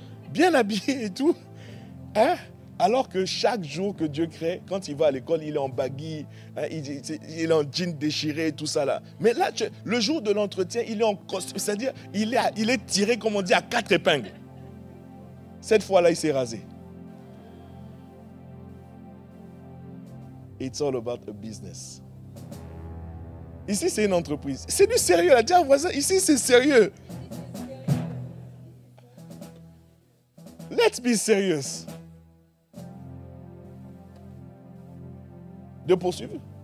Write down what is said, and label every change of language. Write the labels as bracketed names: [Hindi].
[French] Bien habillé et tout. Hein? Alors que chaque jour que Dieu crée, quand il va à l'école, il est en baggy, hein, il est en jean déchiré et tout ça là. Mais là, le jour de l'entretien, il est en costume, c'est-à-dire il est tiré, comme on dit, à 4 épingles. Cette fois-là, il s'est rasé. [English] It's all about a business. [French] Ici, c'est une entreprise. C'est du sérieux. Là. Dis à un voisin, ici, c'est sérieux. [English] Let's be serious. [French] De poursuivre.